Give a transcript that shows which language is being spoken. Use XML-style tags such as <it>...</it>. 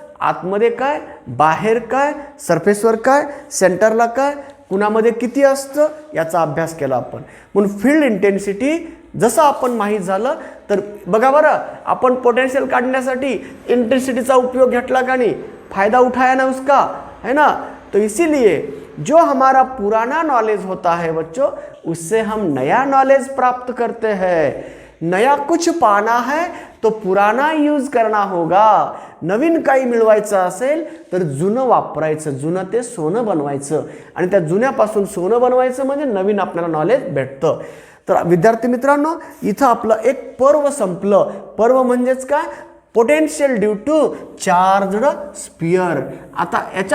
<mr>आतमध्ये काय, बाहेर काय, सरफेसवर काय, सेंटरला काय, कुणामध्ये किती असतं याचा अभ्यास केला आपण. म्हणून फील्ड इंटेन्सिटी जसं आपण माहीत झालं तर बघा बरं, आपण पोटेंशियल काढण्यासाठी इंटेंसिटीचा उपयोग घेतला का नाही,</mr> <hi>फायदा उठाया ना उसका, है ना. तो इसीलिए जो हमारा पुराना नॉलेज होता है बच्चों, उससे हम नया नॉलेज प्राप्त करते हैं. नया कुछ पाना है तो पुराना यूज करना होगा.</hi> <mr>नवीन काही मिळवायचं असेल तर जुनं वापरायचं, जुनं ते सोनं बनवायचं आणि त्या जुन्यापासून सोनं बनवायचं म्हणजे नवीन आपल्याला नॉलेज भेटतं. तर विद्यार्थी मित्रांनो, इथं आपलं एक पर्व संपलं. पर्व म्हणजेच काय, potential due to charged sphere. आता याच्या</mr>